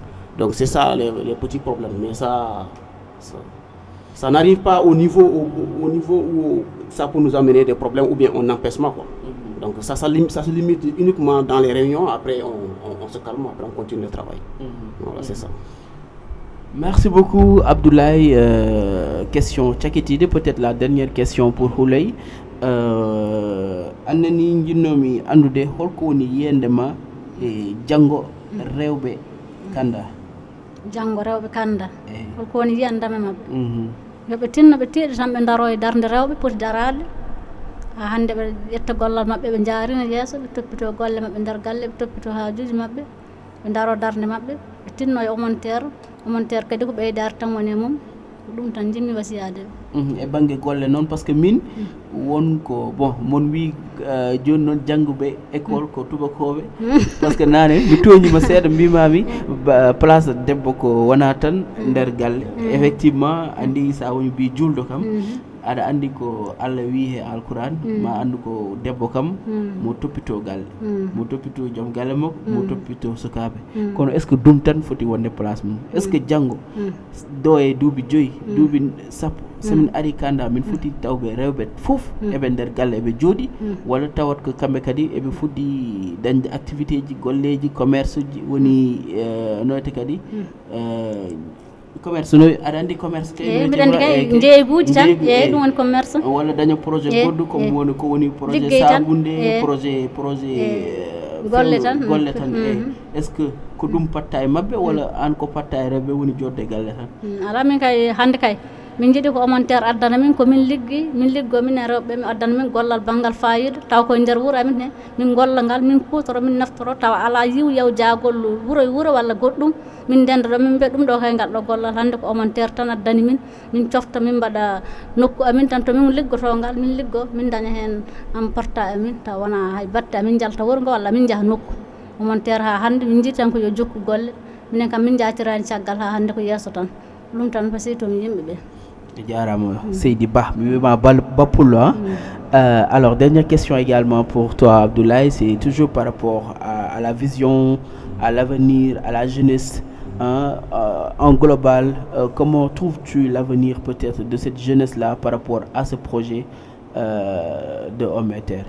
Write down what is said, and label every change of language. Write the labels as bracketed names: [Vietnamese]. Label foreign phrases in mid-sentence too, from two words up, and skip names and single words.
[French] Donc c'est ça les petits problèmes. Mais ça n'arrive pas au niveau où ça peut nous amener des problèmes ou bien un empêchement quoi. Donc ça se limite uniquement dans les réunions. Après on se calme, après on continue le travail. Voilà, c'est ça. Merci beaucoup Abdoulaye. Question Tchaketide, peut-être la dernière question pour Houleye. [Fula] Annani jinnomi andude holko woni yendema e jango rewbe kanda. Jango rewbe kanda holko woni yendama mabbe. Yoɓe tinno ɓe tiiɗe tan ɓe daro e darde rewɓe poti darade ha hande ɓe ƴetta gollal mabɓe ɓe jaarina yeeso ɓe toppito golle mabɓe nder galle ɓe toppito hajuji mabɓe ɓe daro darde mabɓe ɓe tinno e omontere kadi ko ɓeydare tan woni e mum ɗum tan jimmi wasiyade e banggue golle noon [French] par ce que [Fula] min wonko bon mon wi joni noon jangguɓe école ko tubakoɓe [French] par ce que [Fula] nane mi toñima seeɗa mbimami place debbo ko wona tan nder galle effectivement andi sa woni mbi julɗo kam aɗa andi ko Allah wi he alquran ma andu ko debbo kam mo toppito galle mo toppito joom galle makko mo toppito sukaɓe kono [French] est ce que [Fula] ɗum tan foti wonde place mum [French] est ce que [Fula] janggo do e duuɓi 5 duuɓi sappo somin ari kanda min foti tawɓe rewɓe fof eɓe nder galle eɓe jooɗi walla tawat ko kamɓe kadi eɓe fuɗɗi dañde activité ji golleji commerce ji woni noyte kadi commerce no aɗa andi commerce mbiɗa andi kay jeeyguji tan ɗum woni commerce walla daña projet goɗɗo comme woni ko woni projet sabunde projet golle tan [French] est ce que [Fula] ko ɗum patta e mabɓe walla an ko patta e rewɓe woni jodde galle tan ala min kay hande kay min jiiɗi ko omontere addana min komin liggo min e rewɓe mi addana min gollal banggal fayida taw koye nder wuuro amin he min golla ngal min kutoro min naftoro taw ala yiw yaw jagol wuuro e wuuro walla goɗɗum min ndenda ɗo min mbiya ɗum ɗo kay ngal ɗo gollal hande ko omontere tan addani min cofta min mbaɗa nokku amin tan to min liggoto ngal min liggo min daña hen am porta amin taw wona hay batte amin jalta wuuro ngo walla min jaaha nokku omontere ha hande min jiiɗi tan ko yo jokku golle minen kam min jatirani caggal ha hande ko yesso tan ɗum tan pasi tomi yimɓeɓe [French] Seydi Ba, alors dernière question également pour toi Abdoulaye, c'est toujours par rapport à la vision, à l'avenir, à la jeunesse en global. Comment trouves-tu l'avenir peut-être de cette jeunesse-là par rapport à ce projet de Homme et Terre?